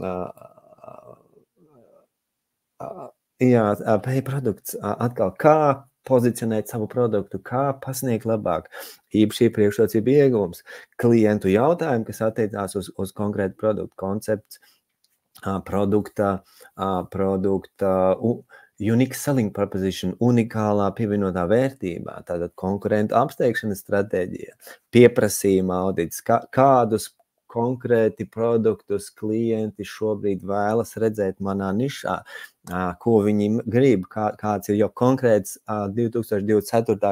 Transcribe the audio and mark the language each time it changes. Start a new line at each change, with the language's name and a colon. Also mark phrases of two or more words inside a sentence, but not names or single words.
Latvian: Produkts, atkal, kā pozicionēt savu produktu, kā pasniegt labāk, īpaši priekšrocība ieguvums, klientu jautājumu, kas attiecās uz konkrētu produktu koncepts, produkta
English: unique selling proposition,
Latvian: unikālā pievienotā vērtībā, tātad konkurentu apsteigšanas stratēģija, pieprasījuma audits, kādus konkrēti produktus klienti šobrīd vēlas redzēt manā nišā, ko viņi grib, kāds ir jau konkrēts 2024.